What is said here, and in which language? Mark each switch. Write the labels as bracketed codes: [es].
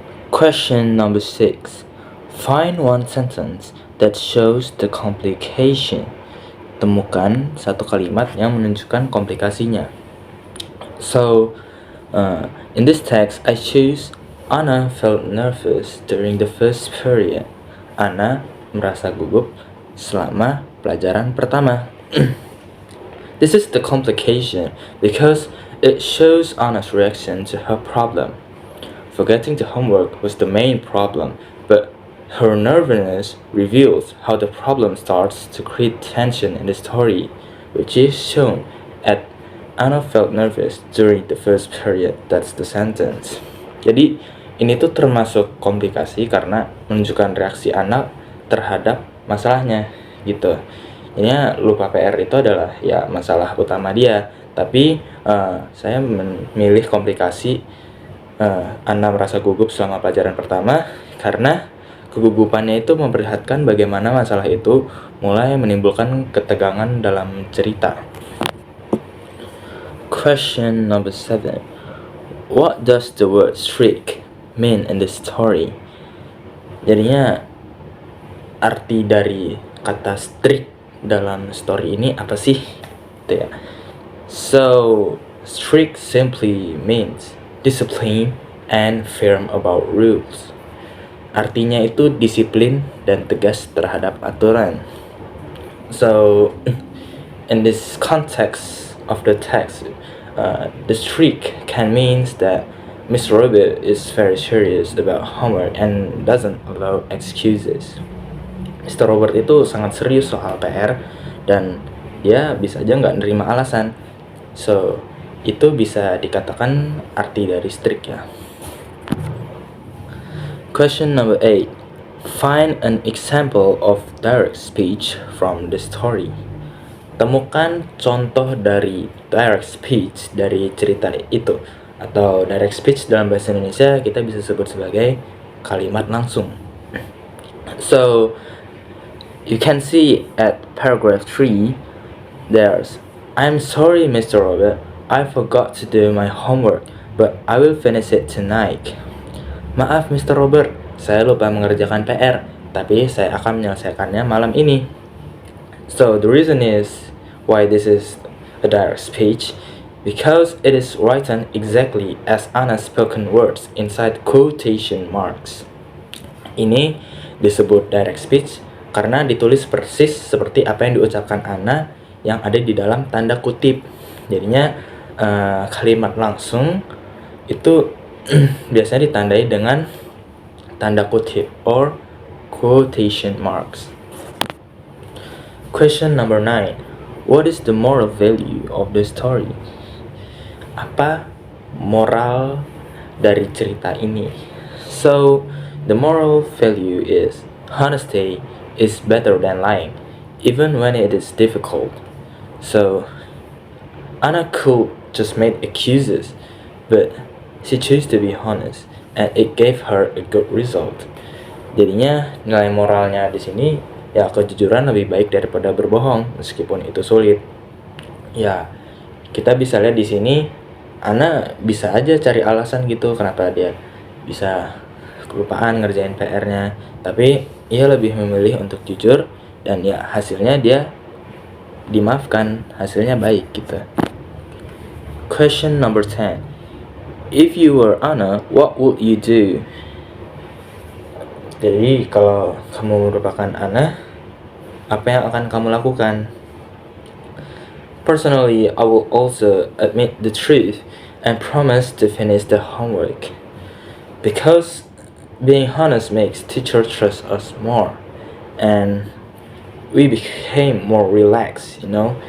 [en] Question number 6. Find one sentence that shows the complication. [id] Temukan satu kalimat yang menunjukkan komplikasinya. [en] So, in this text, I choose Anna felt nervous during the first period. [id] Anna merasa gugup selama pelajaran pertama. [en] This is the complication because it shows Anna's reaction to her problem. Forgetting the homework was the main problem, but her nervousness reveals how the problem starts to create tension in the story, which is shown at Anna felt nervous during the first period. That's the sentence. [id] Jadi ini tuh termasuk komplikasi karena menunjukkan reaksi Anna terhadap masalahnya gitu. Jadinya lupa PR itu adalah ya masalah utama dia. Tapi saya memilih komplikasi Ana merasa gugup selama pelajaran pertama karena kegugupannya itu memperlihatkan bagaimana masalah itu mulai menimbulkan ketegangan dalam cerita. [en] Question number 7. What does the word shriek mean in the story? [id] Jadinya arti dari kata shriek dalam story ini apa sih? Gitu ya. [en] So, strict simply means discipline and firm about rules. [id] Artinya itu disiplin dan tegas terhadap aturan. [en] So, in this context of the text, the strict can means that Miss Robert is very serious about homework and doesn't allow excuses. [id] Mr. Robert itu sangat serius soal PR dan dia bisa aja nggak nerima alasan. So, itu bisa dikatakan arti dari strict ya. [en] Question number 8. Find an example of direct speech from the story. [id] Temukan contoh dari direct speech dari cerita itu. Atau direct speech dalam bahasa Indonesia kita bisa sebut sebagai kalimat langsung. [en] So, you can see at paragraph 3, there's, I'm sorry Mr. Robert, I forgot to do my homework, but I will finish it tonight. [id] Maaf [en] Mr. [id] Robert, saya lupa mengerjakan PR, tapi saya akan menyelesaikannya malam ini. [en] So the reason is why this is a direct speech, because it is written exactly as Anna's spoken words inside quotation marks. [id] Ini disebut direct speech karena ditulis persis seperti apa yang diucapkan Anna yang ada di dalam tanda kutip. Jadinya kalimat langsung itu biasanya ditandai dengan tanda kutip [en] or quotation marks. Question number 9. What is the moral value of the story? [id] Apa moral dari cerita ini? [en] So, the moral value is honesty is better than lying, even when it is difficult. So, Anna could just make excuses, but she chose to be honest, and it gave her a good result. [id] Jadinya nilai moralnya di sini ya kejujuran lebih baik daripada berbohong meskipun itu sulit. Ya, kita bisa lihat di sini Anna bisa aja cari alasan gitu kenapa dia bisa kelupaan ngerjain PR-nya, tapi ia lebih memilih untuk jujur dan ya hasilnya dia dimaafkan, hasilnya baik gitu. [en] Question number 10. If you were Anna, what would you do? [id] Jadi kalau kamu merupakan Anna, apa yang akan kamu lakukan? [en] Personally, I will also admit the truth and promise to finish the homework. Because being honest makes teachers trust us more. And we became more relaxed, you know.